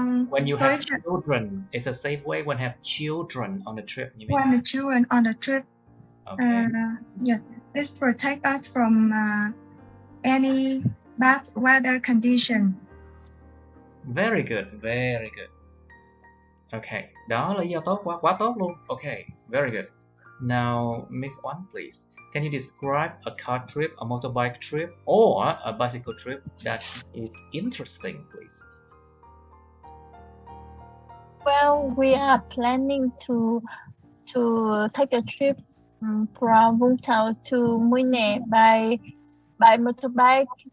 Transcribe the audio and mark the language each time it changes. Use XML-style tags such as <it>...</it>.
<en>When you have children, it's a safe way when have children on the trip. You mean? When the children on the trip. Okay. Yes, this protect us from any bad weather condition. Very good, very good.</en> <vi>Okay, đó là lý do tốt, quá tốt luôn.</vi> <en>Okay, very good. Now, Miss Oanh, please. Can you describe a car trip, a motorbike trip, or a bicycle trip that is interesting, please? Well, we are planning to take a trip from Vũng Tàu to Mũi by motorbike.</en>